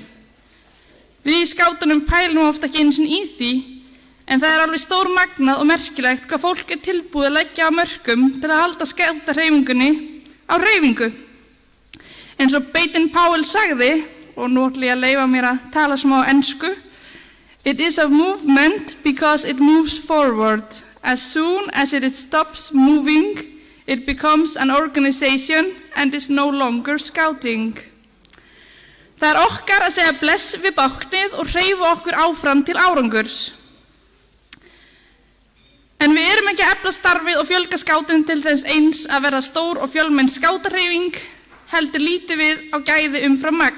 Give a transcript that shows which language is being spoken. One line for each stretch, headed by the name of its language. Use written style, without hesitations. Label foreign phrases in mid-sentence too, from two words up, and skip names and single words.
Icelandic: Við í skátunum pælum ofta ekki einu sinni í því, en það er alveg stórmagnað og merkilegt hvað fólk er tilbúið að leggja á mörkum til að halda skátahreyfingunni á hreyfingu. Eins og Baden-Powell sagði, og nú ætla ég að leyfa mér að tala smá ensku:
English: It is a movement because it moves forward. As soon as it stops moving, it becomes an organization and is no longer scouting.
Icelandic: Það er okkar að segja bless við báknið og hreyfa okkur áfram til árangurs. En við erum ekki að efla starfið og fjölga skátum til þess eins að vera stór og fjölmenn skátahreyfing, heldur lítið við á gæði umfram magn.